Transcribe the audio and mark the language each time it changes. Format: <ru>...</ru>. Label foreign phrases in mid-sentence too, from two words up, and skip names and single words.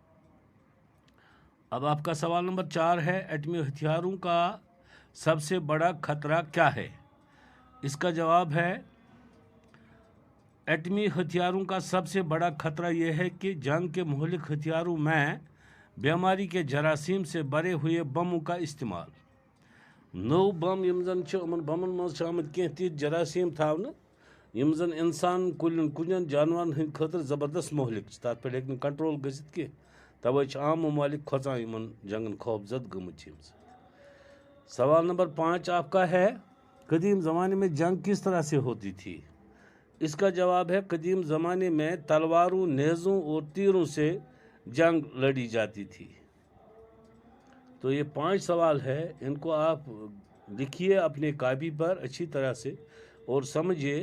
<hi>अब आपका सवाल नंबर 4 है, एटमी हथियारों का सबसे बड़ा खतरा क्या है? इसका जवाब है, एटमी हथियारों का सबसे बड़ा खतरा यह है कि जंग के मुहलिक हथियारों में बीमारी के जरासीम से भरे हुए बमों का इस्तेमाल।</hi> <ks>नो बम यमन बमन मज आमत कह तीत जरासीम थावन यम जन इंसान कुलन जानवर हंद खतर ज़बरदस्त मोहलिक तथ पे हेक कंट्रोल गजित कि तवे आम ममालिक खोचान इन जंगन खौफजद गमत।</ks> <hi>सवाल नंबर 5 आपका है, कदीम ज़माने में जंग किस तरह से होती थी? इसका जवाब है, कदीम ज़माने में तलवारों, नेज़ों और तीरों से जंग लड़ी जाती थी। तो ये 5 सवाल है, इनको आप लिखिए अपने कापी पर अच्छी तरह से और समझिए।</hi>